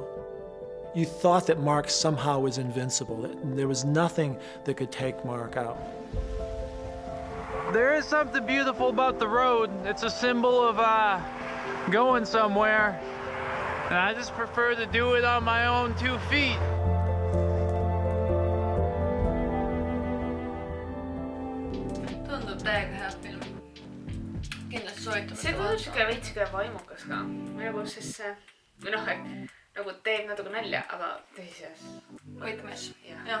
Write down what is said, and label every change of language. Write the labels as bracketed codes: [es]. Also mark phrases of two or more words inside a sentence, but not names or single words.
[en] You thought that Mark somehow was invincible, that there was nothing that could take Mark out. There is something beautiful about the road. It's a symbol of going somewhere. And I just prefer to do it on my own 2 feet. [et] Tundub täiega hea film. Kindlasti soovitame. See tundub siuke veitsike vaimukas ka. Nagu siis või noh, nagu teeb natuke nalja, aga tõsises. Võitmes. Jah.